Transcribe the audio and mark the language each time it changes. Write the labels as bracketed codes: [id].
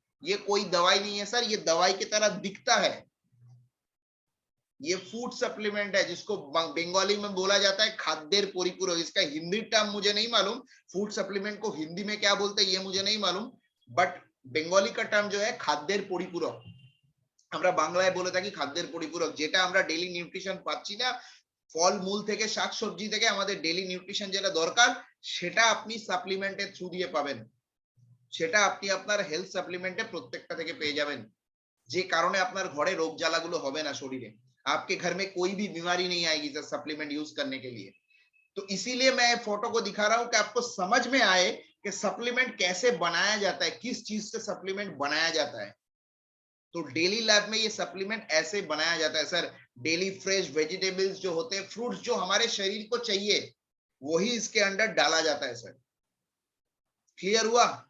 [hi] ये कोई दवाई नहीं है सर, ये दवाई की तरह दिखता है। ये फूड सप्लीमेंट है, जिसको बंगाली में बोला जाता है खाद्य परिपूरक। इसका हिंदी टर्म मुझे नहीं मालूम, फूड सप्लीमेंट को हिंदी में क्या बोलते हैं ये मुझे नहीं मालूम, बट बेंगली का टर्म जो है खाद्य परिपूरक। [bn] আমরা বাংলায় বলে থাকি খাদ্যের পরিপূরক, যেটা আমরা ডেইলি নিউট্রিশন পাচ্ছি না, ফল মূল থেকে শাকসবজি থেকে আমাদের ডেইলি নিউট্রিশন যেটা দরকার, সেটা আপনি সাপ্লিমেন্টের থ্রু দিয়ে পাবেন। সেটা আপনি আপনার হেলথ সাপ্লিমেন্টে প্রত্যেকটা থেকে পেয়ে যাবেন, যে কারণে আপনার ঘরে রোগ জ্বালাগুলো হবে না শরীরে। [hi] आपके घर में कोई भी बीमारी नहीं आएगी सर सप्लीमेंट यूज करने के लिए। तो इसीलिए मैं फोटो को दिखा रहा हूं कि आपको समझ में आए कि सप्लीमेंट कैसे बनाया जाता है, किस चीज से सप्लीमेंट बनाया जाता है। तो डेली लाइफ में ये सप्लीमेंट ऐसे बनाया जाता है सर। डेली फ्रेश वेजिटेबल्स जो होते हैं, फ्रूट्स जो हमारे शरीर को चाहिए, वही इसके अंदर डाला जाता है सर। क्लियर हुआ?